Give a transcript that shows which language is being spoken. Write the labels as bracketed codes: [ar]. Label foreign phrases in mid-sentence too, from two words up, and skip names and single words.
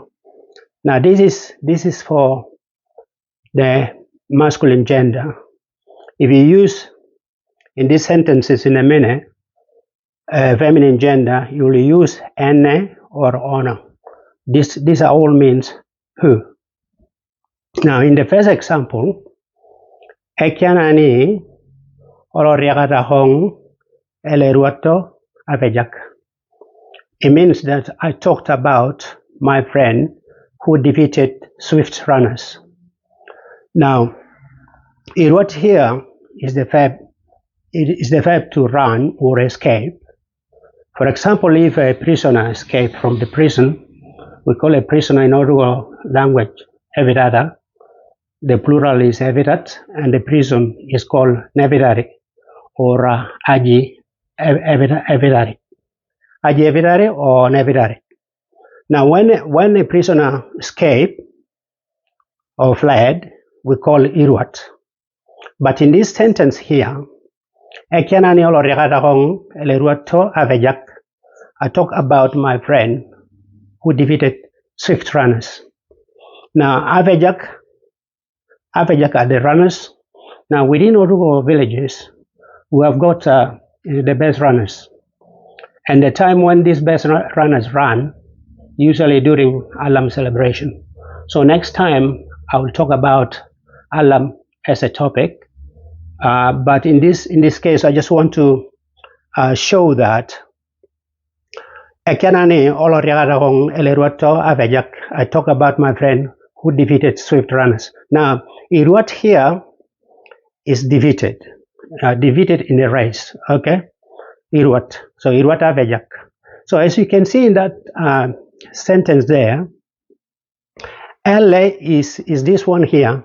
[en] Now this is for the masculine gender. If you use in these sentences in a minute, feminine gender, you will use ananî or ôrrîahata. These are all means who. Now in the first example, [lot] Ekîana ôrrîahata êllê afêjak. [en] It means that I talked about my friend who defeated swift runners. Now, irûat here is the verb. It is the verb to run or escape. For example, if a prisoner escaped from the prison, we call a prisoner in Otuho language hullô. The plural is hullô, and the prison is called nevidari or [lot] aji evidari. Aji evidari or nevidari. [en] Now, when a prisoner escaped or fled, we call irûat. But in this sentence here, [lot] Ekîana ôrrîahata êllê afêjak, [en] I talk about my friend who defeated swift runners. Now, afêjak are the runners. Now, within Otuho villages, we have got the best runners. And the time when these best runners run, usually during Alam celebration. So next time, I will talk about Alam as a topic. But in this case, I just want to show that [lot] Ekîana ôrrîahata êllê afêjak, [en] I talk about my friend who defeated swift runners. Now, irûat here is defeated in a race, okay? [lot] Irûat, so irûat afêjak. [en] So as you can see in that sentence there, Ellê is this one here.